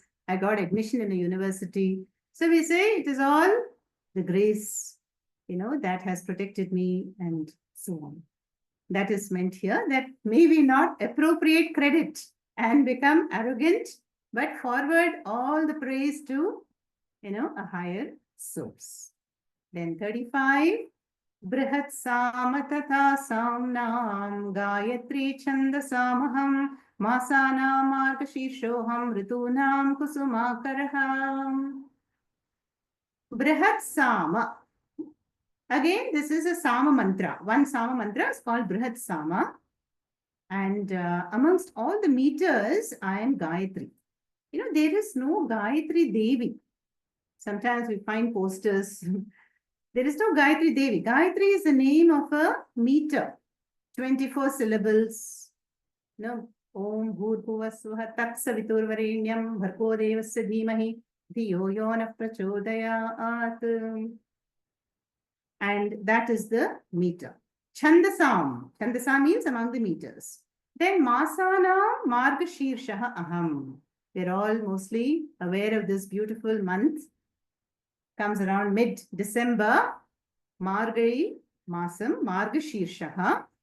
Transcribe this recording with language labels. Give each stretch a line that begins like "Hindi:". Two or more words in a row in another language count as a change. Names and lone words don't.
English: I got admission in a university. So we say it is all the grace, that has protected me and so on. That is meant here, that maybe not appropriate credit and become arrogant, but forward all the praise to, a higher source. Then 35,
Sanskrit: Brihat Sama Tatha Samnam Gayatri Chandasamaham Masanam Margashishoham Ritunam Kusumakaraham. Brihat Sama.
English: Again, this is a
Sanskrit: Sama mantra.
English: One Sama mantra is called
Sanskrit: Brihat Sama.
English: And amongst all the meters, I am Gayatri. There is no Gayatri Devi. Sometimes we find posters. There is no Gayatri Devi. Gayatri is the name of a meter, 24 syllables.
Sanskrit: Om Bhurbhuvasvaha Tat Saviturvarenyam Bhargo Devasya Dhimahi Dhiyo Yona Prachodayat.
English: And that is the meter. Chandasam. Chandasam means among the meters.
Sanskrit: Then Masana Margashirshaha Aham.
English: We're all mostly aware of this beautiful month. Comes around mid-December.
Tamil: Margari Masam
English: Margashirshaha.